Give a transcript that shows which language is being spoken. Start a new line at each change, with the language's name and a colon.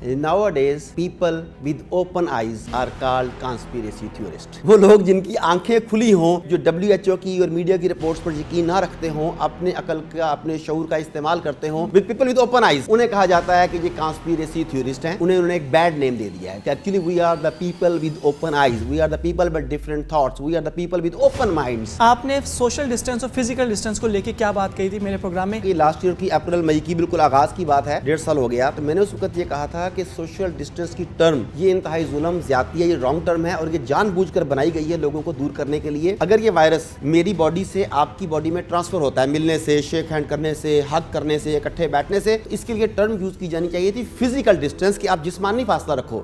English: Nowadays, people with open eyes are called conspiracy theorists.
Hindi: वो लोग जिनकी आंखें खुली हों, जो WHO की और मीडिया की रिपोर्ट्स पर यकीन ना रखते हों, अपने अकल का, अपने शऊर का इस्तेमाल करते हों,
English: with people with open eyes,
Hindi: उन्हें कहा जाता है कि ये conspiracy theorist हैं. उन्होंने एक
English: bad name
Hindi: दे दिया है कि
English: actually we are the people with open eyes, we are the people with different thoughts, we are the people with open minds.
Hindi: आपने सोशल डिस्टेंस और फिजिकल डिस्टेंस को लेके क्या बात कही थी मेरे प्रोग्राम में? कि लास्ट ईयर की अप्रैल मई की बिल्कुल आगाज की बात है, 1.5 साल हो गया, तो मैंने उस वक्त ये कहा था कि सोशल डिस्टेंस की टर्म ये इंतहाई जुल्म, ज्यादती है, ये रॉन्ग टर्म है और ये जानबूझकर बनाई गई है लोगों को दूर करने के लिए. अगर ये वायरस मेरी बॉडी से आपकी बॉडी में ट्रांसफर होता है, मिलने से, शेक हैंड करने से, हग करने से, इकट्ठे बैठने से, तो इसके लिए टर्म यूज की जानी चाहिए थी फिजिकल डिस्टेंस, कि आप जिस्मानी फासला रखो.